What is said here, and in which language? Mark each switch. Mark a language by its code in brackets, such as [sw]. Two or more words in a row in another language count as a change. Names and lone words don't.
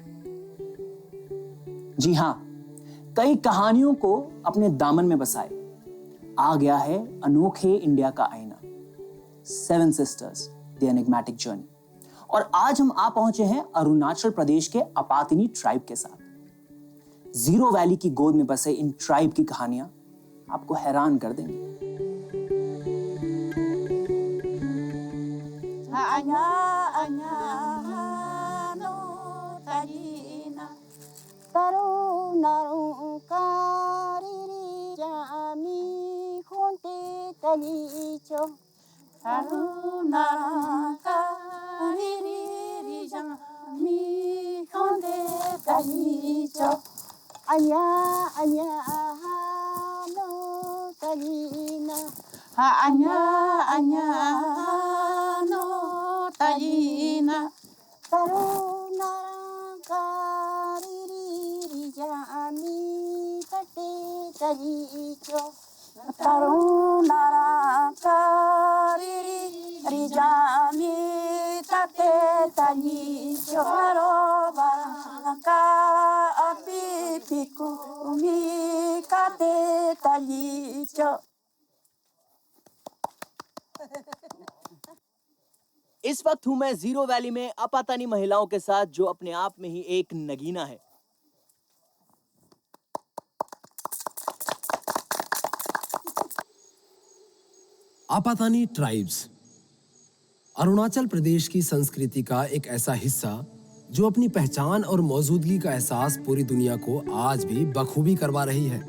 [hi] जी हां, कई कहानियों को अपने दामन में बसाए आ गया है अनोखे इंडिया का आईना, सेवन सिस्टर्स द एनिग्मेटिक जर्नी। और आज हम आ पहुंचे हैं अरुणाचल प्रदेश के अपातिनी ट्राइब के साथ। जीरो वैली की गोद में बसे इन ट्राइब की कहानियां आपको हैरान कर देंगी। [apt] Anya anya no tarina, taru naru kariri jami khonte talicho, taru naru kariri jami khonte talicho. Anya anya no tarina, anya anya no tarina, taruna kariri jami kate talicho, taruna kariri jami kate talicho, baraka api pikumi kate talicho. [hi] इस वक्त हूं मैं जीरो वैली में अपातानी महिलाओं के साथ, जो अपने आप में ही एक नगीना है। आपातानी ट्राइब्स अरुणाचल प्रदेश की संस्कृति का एक ऐसा हिस्सा जो अपनी पहचान और मौजूदगी का एहसास पूरी दुनिया को आज भी बखूबी करवा रही है।